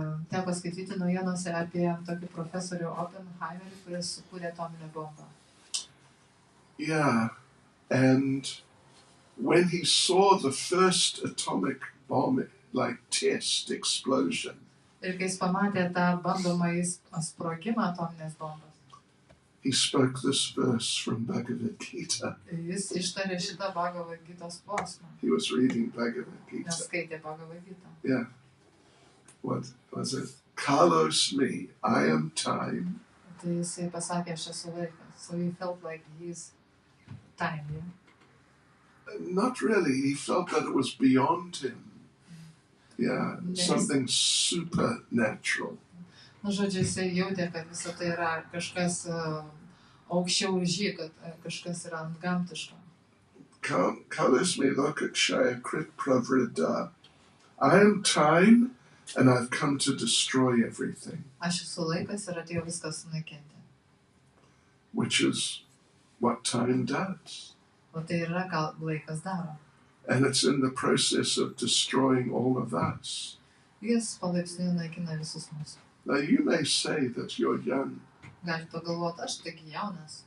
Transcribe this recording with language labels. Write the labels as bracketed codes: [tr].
[lt] Teko skaityti naujienose apie tokį profesorių Oppenheimerį, kuris sukūrė atominę bombą. [en] Yeah, and when he saw the first atomic bomb, test explosion, [lt] Ir kai jis pamatė tą bandomąjį sprogimą atominės bombos, [en] he spoke this verse from Bhagavad Gita. [lt] jis ištarė šitą Bhagavad Gitos posmą. [en] He was reading Bhagavad [lt] Nes [en] Gita. [lt] skaitė Bhagavad Gitą. [en] Yeah. What was it? [sa] Kalos me, [en] I am time. [lt] Tai jisai pasakė, aš esu laikas. [en] So he felt like he's time, yeah? Not really. He felt that it was beyond him. Yeah, something supernatural. [lt] Nu, žodžiu, jisai jautė, kad visa tai yra kažkas aukščiau už jį, kad kažkas yra antgamtiško. [sa] Kalos me lokakshaya krit pravrida. [en] I am time, and I've come to destroy everything. [lt] Aš esu laikas ir atėjau viską sunaikinti. [en] Which is what time does. [lt] O tai yra, ką laikas daro. [en] And it's in the process of destroying all of us. [lt] Jis palaipsniui naikina visus mus. [en] Now you may say that you're young. [lt] Galite pagalvoti, aš tik jaunas.